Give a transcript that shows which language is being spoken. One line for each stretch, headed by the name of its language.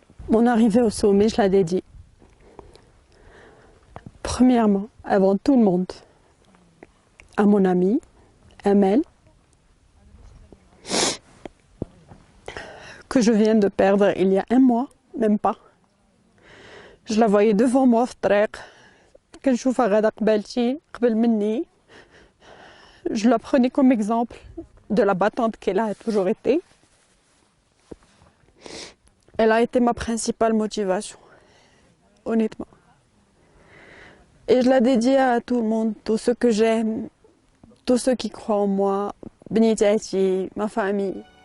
French: Mon arrivée au sommet, je la dédie. Premièrement, avant tout le monde, à mon amie, Amel, que je viens de perdre il y a un mois, même pas. Je la voyais devant moi
Arabic: في الطريق كنشوفها غادا قبالتي قبل مني.
French: Je la prenais comme exemple de la battante qu'elle a toujours été. Elle a été ma principale motivation, honnêtement. Et je la dédie à tout le monde, tous ceux que j'aime, tous ceux qui croient en moi, Benitati, ma famille.